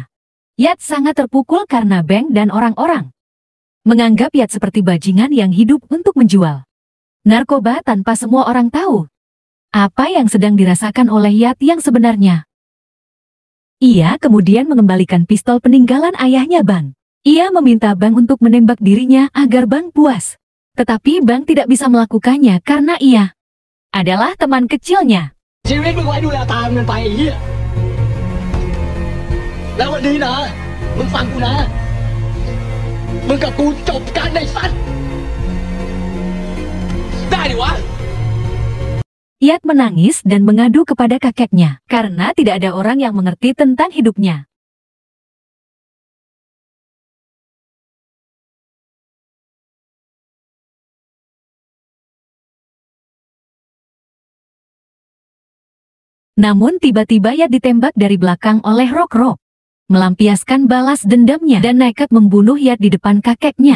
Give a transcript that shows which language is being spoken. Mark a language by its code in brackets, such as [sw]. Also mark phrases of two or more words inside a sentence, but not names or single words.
[id] Yat sangat terpukul karena Bang dan orang-orang menganggap Yat seperti bajingan yang hidup untuk menjual narkoba tanpa semua orang tahu apa yang sedang dirasakan oleh Yat yang sebenarnya. Ia kemudian mengembalikan pistol peninggalan ayahnya Bang. Ia meminta Bang untuk menembak dirinya agar Bang puas. Tetapi Bang tidak bisa melakukannya karena ia adalah teman kecilnya. [th] ชีวิตมึงไว้ดูแลตามมันไปไอ้เหี้ยแล้ววันนี้นะมึงฟังกูนะมึงกับกูจบกันในสัตว์ได้ดิวะ [id] Yat menangis dan mengadu kepada kakeknya karena tidak ada orang yang mengerti tentang hidupnya. Namun tiba-tiba Yat ditembak dari belakang oleh Rok-Rok, melampiaskan balas dendamnya dan nekat membunuh Yat di depan kakeknya.